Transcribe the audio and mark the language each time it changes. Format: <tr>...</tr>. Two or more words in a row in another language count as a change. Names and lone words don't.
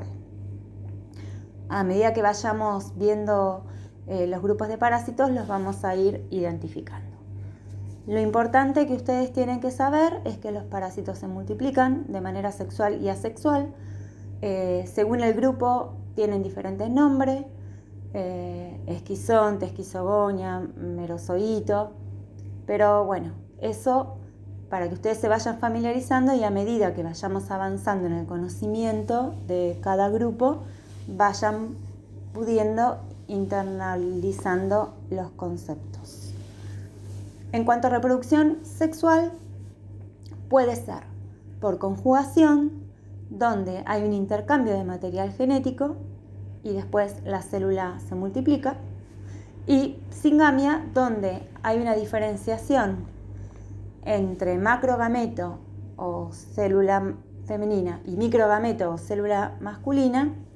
<es>A medida que vayamos viendo los grupos de parásitos, los vamos a ir identificando. Lo importante que ustedes tienen que saber es que los parásitos se multiplican de manera sexual y asexual. Según el grupo tienen diferentes nombres: esquizonte, esquizogonia, merozoito. Pero bueno, eso para que ustedes se vayan familiarizando, y a medida que vayamos avanzando en el conocimiento de cada grupo, vayan pudiendo internalizando los conceptos. En cuanto a reproducción sexual, puede ser por conjugación, donde hay un intercambio de material genético y después la célula se multiplica, y singamia, donde hay una diferenciación entre macrogameto o célula femenina y microgameto o célula masculina,</es>